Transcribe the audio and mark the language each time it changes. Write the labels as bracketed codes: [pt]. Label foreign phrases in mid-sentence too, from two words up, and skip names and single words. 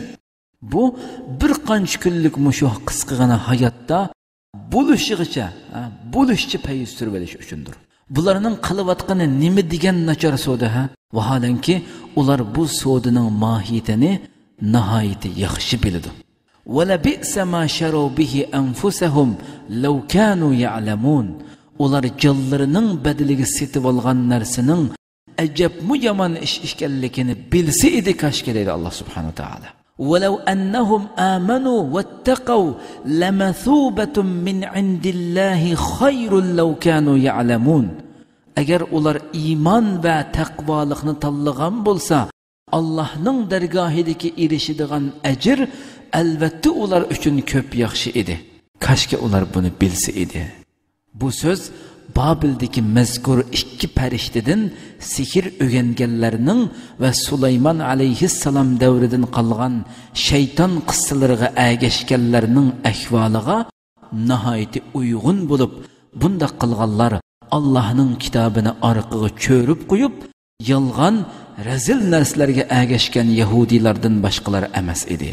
[uz] Bu bir qancha kunlik mushuh qisqagina hayotda bo'lishcha payiz surib olish uchundir. Bularning qilayotgani nima degan nachar savdo Vaholanki ular bu savdoning mohiyatini nihoyatda yaxshi biladi. [ar] Wala bi'sa ma sharu bihi anfusahum law kanu ya'lamun. [uz] Ular jonlarining badaliga setib olgan narsaning ajabmu yomon ish ekanligini bilsa edi kashki deydi Alloh [ar] subhanahu va taolo. ولو أنهم آمنوا واتقوا لمثوبة من عند الله خير لو كانوا يعلمون. [uz] Agar ular iymon va taqvolikni tanlagan bo'lsa, Allohning dargohidagi erishadigan ajr albatta ular uchun ko'p yaxshi edi. Kashki ular buni bilsa edi. Bu so'z Babildagi mazkur ikki farishtadan sehr o'rganganlarning va Sulaymon alayhissalom davridan qolgan shayton qissalariga agashganlarning ahvoliga nihoyatda uyg'un bo'lib, bunda qilganlar Allohning kitobini orqaga cho'rib qo'yib, yolg'on, razil narsalarga agashgan yahudiylardan boshqalar emas edi.